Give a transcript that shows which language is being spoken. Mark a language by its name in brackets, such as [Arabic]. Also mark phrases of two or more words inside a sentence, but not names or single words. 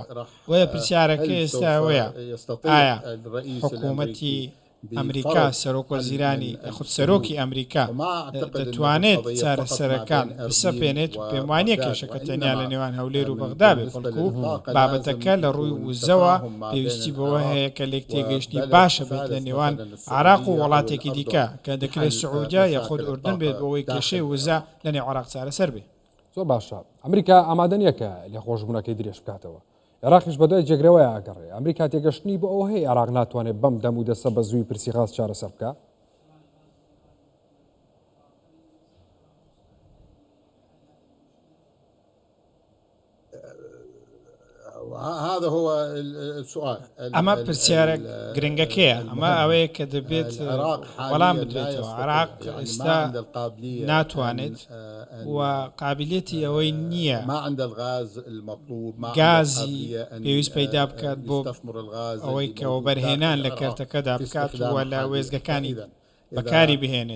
[Central Kurdish] وەیە پرسیارەکە ئێستا ئەوەیە ئایا حکوومەتی ئەمریکا سەرۆکوەزیرانی خود سەرۆکی ئەمریکا دەتوانێت چارەسەرەکان بسەپێنێت و پێم وانییە کێشەکە تەنیا لە نێوان هەولێر و بەغدا بێت، بەڵکو بابەتەکە لە ڕووی وزەوە پێویستی بەوە هەیە کە لێک تێگەیشتنی باشە بێت لە نێوان عێراق و وڵاتێکی دیکە کە دەکرێت سعودیا یاخود ئوردن بێت بەوەی کێشەی وزە لە نێو عێراق چارەسەر بێت. زۆر باشە. ئەمریکا ئامادە نییە کە لێخۆشبوونەکەی درێژ بکاتەوە. عێراقیش بەدوای جێگرەوەی ئاگەڕێ. ئەمریکا تێگەشتنی بۆ ئەوە هەیە عێراق ناتوانێت بەم دەم و دەستە بە زووی پرسی غاز چارەسەر بکات. [Arabic] هذا هو السؤال. [Central Kurdish] ئەمە پرسیارە گرنگەکەیە، ئەمە ئەوەیە کە دەبێت وەڵام بدرێتەوە. عێراق ئێستا ناتوانێت و قابلیەتی ئەوەی نییە گازی پێویست پەیدا بکات بۆ ئەوەی کەەوە بەرهێنان لە کەرتەکەدا بکات وە لە وێزگەکانی بەکاری بهێنێت.